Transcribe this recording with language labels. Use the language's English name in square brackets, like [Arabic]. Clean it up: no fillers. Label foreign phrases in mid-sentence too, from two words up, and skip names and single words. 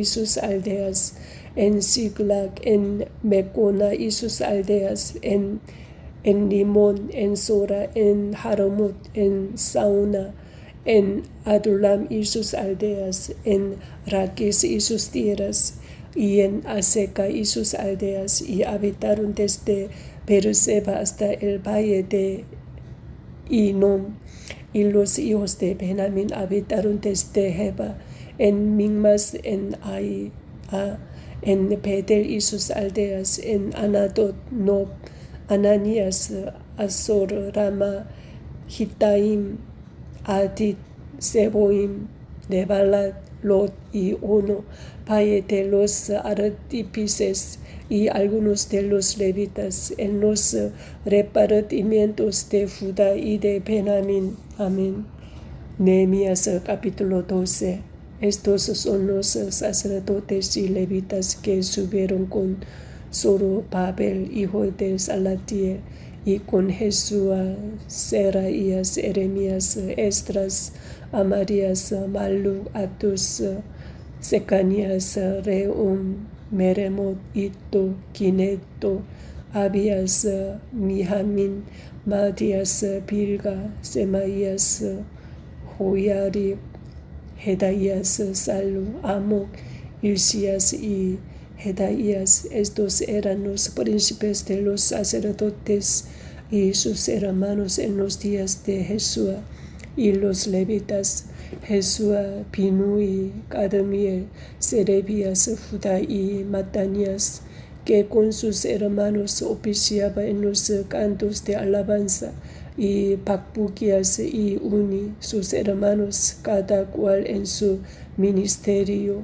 [Spanish] sus aldeas, en Siglag, en Mecona y sus aldeas, en Limón, en Sora, en Haramut, en Sauna, en Adulam y sus aldeas, en Raquis y sus tierras, y en Aseca y sus aldeas, y habitaron desde Beerseba hasta el valle de Inom. Y los hijos de Benjamín habitaron desde Geba, en Migmas, en Aia, en Betel y sus aldeas, en Anadot, Nob, Ananías, Azor, Rama, Gitaim, Adit, Seboim, Nebalat, Lot y Ono, valle de los artífices, y algunos de los levitas, en los repartimientos de Judá y de Benjamín. Amén. Nehemías capítulo 12. Estos son los sacerdotes y levitas que subieron con Zorobabel, hijo de Salatiel, y con Jesúa, Seraías, Jeremías, Esdras, Amarías, Maluk, Atus, Secanías, Rehum, Meremot, Iddo, Gineto, Abías, Mijamin, Matías, Bilga, Semaías, Joiarib, Jedaías, Salu, Amok, Hilcías y Jedaías. Estos eran los príncipes de los sacerdotes y sus hermanos en los días de Jesúa. Y los levitas, Jesúa, Binui, Cadmiel, Serebías, Judá y Matanías, que con sus hermanos oficiaba en los cantos de alabanza, y Bacbuquías y Uni, sus hermanos, cada cual en su ministerio.